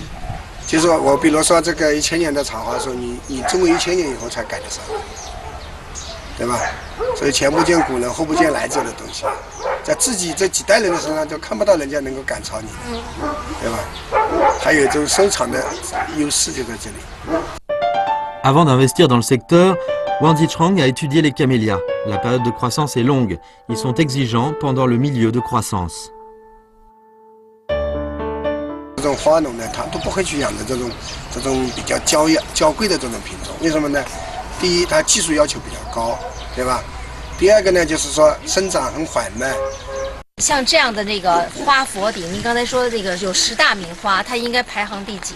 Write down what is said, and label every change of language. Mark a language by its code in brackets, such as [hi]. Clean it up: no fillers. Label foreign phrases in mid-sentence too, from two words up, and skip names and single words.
[zh] 就是说我比如说这个1000年的茶花树，你种过1000年以后才赶得上，对吧？所以前不见古人后不见来者的东西，在自己这几代人的身上就看不到人家能够赶超你，对吧？还有这种收藏的优势就在这里。 [fr] Avant d'investir dans le secteur, Wang Zichang a étudié les camélias. La période de croissance est longue. Ils sont exigeants pendant le milieu de croissance. [zh] 这种花农呢，他都不会去养的这种比较娇贵的这种品种，为什么呢？第一，它技术要求比较高，对吧？第二个呢，就是说生长很缓慢。像这样的那个花佛顶，您刚才说的这个有10大名花，它应该排行第几？